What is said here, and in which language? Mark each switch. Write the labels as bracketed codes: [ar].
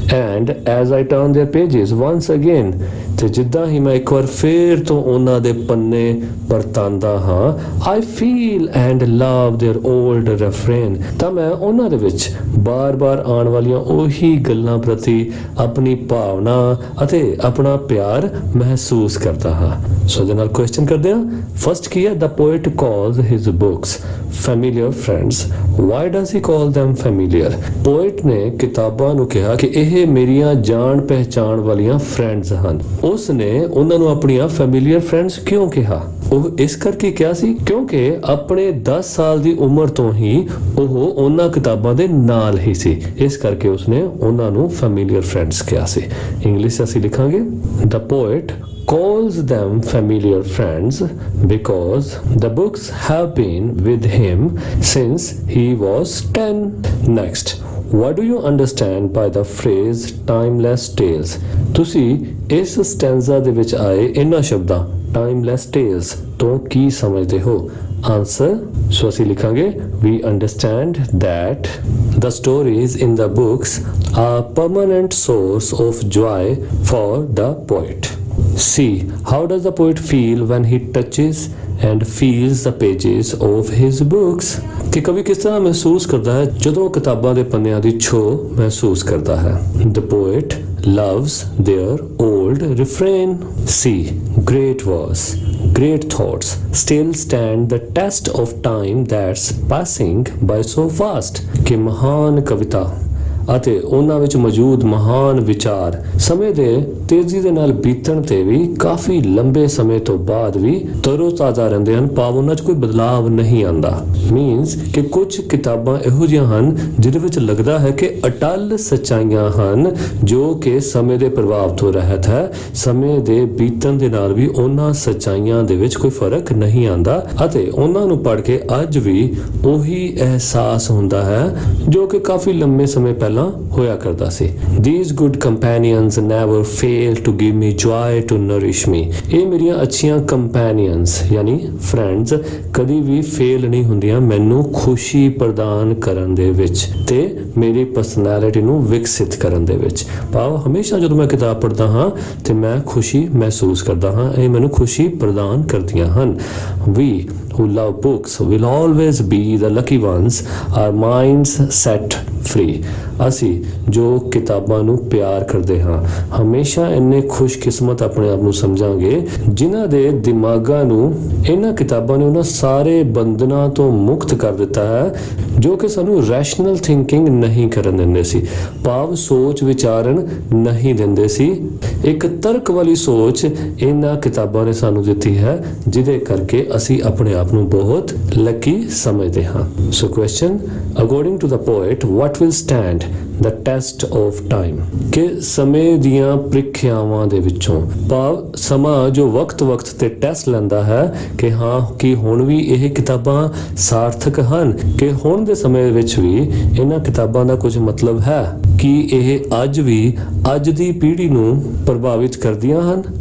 [en] And as I turn their pages once again, [pa] ਤੇ ਜਿੱਦਾਂ ਹੀ ਮੈਂ ਇੱਕ ਵਾਰ ਫੇਰ ਤੋਂ ਉਹਨਾਂ ਦੇ ਪੰਨੇ ਪਰਤਾਂਦਾ ਹਾਂ, [en] I feel and love their old refrain, [pa] ਤਾਂ ਮੈਂ ਉਹਨਾਂ ਦੇ ਵਿੱਚ ਬਾਰ-ਬਾਰ ਆਉਣ ਵਾਲੀਆਂ ਉਹੀ ਗੱਲਾਂ ਪ੍ਰਤੀ ਆਪਣੀ ਭਾਵਨਾ ਅਤੇ ਆਪਣਾ ਪਿਆਰ ਮਹਿਸੂਸ ਕਰਦਾ ਹਾਂ। ਸੋ ਇਹਦੇ ਨਾਲ ਕੁਐਸਚਨ ਕਰਦੇ ਹਾਂ। ਫਸਟ ਕੀ ਹੈ? [en] The poet calls his books familiar friends. Why does he call them familiar? [pa] Poet ਨੇ ਕਿਤਾਬਾਂ ਨੂੰ ਕਿਹਾ ਕਿ ਇਹ ਮੇਰੀਆਂ ਜਾਣ ਪਹਿਚਾਣ ਵਾਲੀਆਂ ਫਰੈਂਡਸ ਹਨ। ਉਸ ਨੇ ਉਹਨਾਂ ਨੂੰ ਆਪਣੀਆਂ ਫੈਮਿਲੀਅਰ ਫਰੈਂਡਸ ਕਿਉਂ ਕਿਹਾ? ਉਹ ਇਸ ਕਰਕੇ ਕਿਹਾ ਸੀ ਕਿਉਂਕਿ ਆਪਣੇ 10 ਸਾਲ ਦੀ ਉਮਰ ਤੋਂ ਹੀ ਉਹ ਉਹਨਾਂ ਕਿਤਾਬਾਂ ਦੇ ਨਾਲ ਹੀ ਸੀ, ਇਸ ਕਰਕੇ ਉਸਨੇ ਉਹਨਾਂ ਨੂੰ ਫੈਮਿਲੀਅਰ ਫਰੈਂਡਸ ਕਿਹਾ ਸੀ। ਇੰਗਲਿਸ਼ ਅਸੀਂ ਲਿਖਾਂਗੇ [en] The poet calls them familiar friends because the books have been with him since he was 10. Next, what do you understand by the phrase timeless tales? [pa] ਤੁਸੀਂ ਇਸ ਸਟੈਂਜ਼ਾ ਦੇ ਵਿੱਚ ਆਏ ਇਹਨਾਂ ਸ਼ਬਦਾਂ [en] timeless tales [pa] ਤੋਂ ਕੀ ਸਮਝਦੇ ਹੋ? ਆਨਸਰ ਸੋ ਅਸੀਂ ਲਿਖਾਂਗੇ [en] we understand that the stories in the books are permanent source of joy for the poet. C. How does the poet feel when he touches and feels the pages of his books? [pa] ਕਿ ਕਵੀ ਕਿਸ ਤਰ੍ਹਾਂ ਮਹਿਸੂਸ ਕਰਦਾ ਹੈ ਜਦੋਂ ਕਿਤਾਬਾਂ ਦੇ ਪੰਨਿਆਂ ਦੀ ਛੋਹ ਮਹਿਸੂਸ ਕਰਦਾ ਹੈ? [en] The poet loves their old refrain. C. Great verse, great thoughts still stand the test of time that's passing by so fast. [pa] ਕਿ ਮਹਾਨ ਕਵਿਤਾ ਅਤੇ ਉਹਨਾਂ ਵਿੱਚ ਮੌਜੂਦ ਮਹਾਨ ਵਿਚਾਰ ਸਮੇਂ ਦੇ ਤੇਜ਼ੀ ਦੇ ਨਾਲ ਬੀਤਣ ਤੇ ਵੀ ਕਾਫੀ ਲੰਬੇ ਸਮੇਂ ਤੋਂ ਬਾਅਦ ਵੀ ਤਰੋ-ਤਾਜ਼ਾ ਰਹਿੰਦੇ ਹਨ, ਭਾਵ ਉਹਨਾਂ 'ਚ ਕੋਈ ਬਦਲਾਵ ਨਹੀਂ ਆਉਂਦਾ। ਮੀਨਸ ਕਿ ਕੁਝ ਕਿਤਾਬਾਂ ਇਹੋ ਜਿਹੀਆਂ ਹਨ ਜਿਹਦੇ ਵਿੱਚ ਲੱਗਦਾ ਹੈ ਕਿ ਅਟੱਲ ਸੱਚਾਈਆਂ ਹਨ ਜੋ ਕਿ ਸਮੇਂ ਦੇ ਪ੍ਰਭਾਵ ਤੋਂ ਰਹਿਤ ਹੈ, ਸਮੇਂ ਦੇ ਬੀਤਣ ਦੇ ਨਾਲ ਵੀ ਉਹਨਾਂ ਸੱਚਾਈਆਂ ਦੇ ਵਿੱਚ ਕੋਈ ਫਰਕ ਨਹੀਂ ਆਉਂਦਾ ਅਤੇ ਉਹਨਾਂ ਨੂੰ ਪੜ੍ਹ ਕੇ ਅੱਜ ਵੀ ਉਹੀ ਅਹਿਸਾਸ ਹੁੰਦਾ ਹੈ ਜੋ ਕਿ ਕਾਫੀ ਲੰਬੇ ਸਮੇਂ ਪਹਿਲਾਂ ਹੋਇਆ ਕਰਦਾ ਸੀ। [en] These good companions never fail to give me joy to nourish me. [pa] ਇਹ ਮੇਰੀਆਂ ਅੱਛੀਆਂ ਕੰਪੈਨੀਅਨਸ ਯਾਨੀ ਫਰੈਂਡਸ ਕਦੀ ਵੀ ਫੇਲ ਨਹੀਂ ਹੁੰਦੀਆਂ ਮੈਨੂੰ ਖੁਸ਼ੀ ਪ੍ਰਦਾਨ ਕਰਨ ਦੇ ਵਿੱਚ ਤੇ ਮੇਰੀ ਪਰਸਨੈਲਿਟੀ ਨੂੰ ਵਿਕਸਿਤ ਕਰਨ ਦੇ ਵਿੱਚ। ਭਾਵ ਹਮੇਸ਼ਾ ਜਦੋਂ ਮੈਂ ਕਿਤਾਬ ਪੜ੍ਹਦਾ ਹਾਂ ਤੇ ਮੈਂ ਖੁਸ਼ੀ ਮਹਿਸੂਸ ਕਰਦਾ ਹਾਂ, ਇਹ ਮੈਨੂੰ ਖੁਸ਼ੀ ਪ੍ਰਦਾਨ ਕਰਦੀਆਂ ਹਨ। [en] We who love books will always be the lucky ones, our minds set free. [pa] ਅਸੀਂ ਜੋ ਕਿਤਾਬਾਂ ਨੂੰ ਪਿਆਰ ਕਰਦੇ ਹਾਂ ਹਮੇਸ਼ਾ ਇੰਨੇ ਖੁਸ਼ਕਿਸਮਤ ਆਪਣੇ ਆਪ ਨੂੰ ਸਮਝਾਂਗੇ ਜਿਨ੍ਹਾਂ ਦੇ ਦਿਮਾਗਾਂ ਨੂੰ ਇਹਨਾਂ ਕਿਤਾਬਾਂ ਨੇ ਉਹਨਾਂ ਸਾਰੇ ਬੰਧਨਾਂ ਤੋਂ ਮੁਕਤ ਕਰ ਦਿੱਤਾ ਹੈ ਜੋ ਕਿ ਸਾਨੂੰ ਰੈਸ਼ਨਲ ਥਿੰਕਿੰਗ ਨਹੀਂ ਕਰਨ ਦਿੰਦੇ ਸੀ, ਭਾਵ ਸੋਚ ਵਿਚਾਰਨ ਨਹੀਂ ਦਿੰਦੇ ਸੀ। ਇੱਕ ਤਰਕ ਵਾਲੀ ਸੋਚ ਇਹਨਾਂ ਕਿਤਾਬਾਂ ਨੇ ਸਾਨੂੰ ਦਿੱਤੀ ਹੈ ਜਿਹਦੇ ਕਰਕੇ ਅਸੀਂ ਆਪਣੇ ਆਪ ਨੂੰ ਬਹੁਤ ਲੱਕੀ ਸਮਝਦੇ ਹਾਂ। [en] So question, according to the poet what will stand the test of time? [pa] ਕਿ ਸਮੇਂ ਦੀਆਂ ਪ੍ਰੀਖਿਆਵਾਂ ਦੇ ਵਿੱਚੋਂ, ਭਾਵ ਸਮਾਂ ਜੋ ਵਕਤ ਤੇ ਟੈਸਟ ਲੈਂਦਾ ਹੈ ਕਿ ਹਾਂ ਕਿ ਹੁਣ ਵੀ ਇਹ ਕਿਤਾਬਾਂ ਸਾਰਥਕ ਹਨ, ਕਿ ਹੁਣ ਦੇ ਸਮੇਂ ਵਿੱਚ ਵੀ ਇਹਨਾਂ ਕਿਤਾਬਾਂ ਦਾ ਕੁਝ ਮਤਲਬ ਹੈ, ਕਿ ਇਹ ਅੱਜ ਵੀ ਅੱਜ ਦੀ ਪੀੜ੍ਹੀ ਨੂੰ ਪ੍ਰਭਾਵਿਤ ਕਰਦੀਆਂ ਹਨ।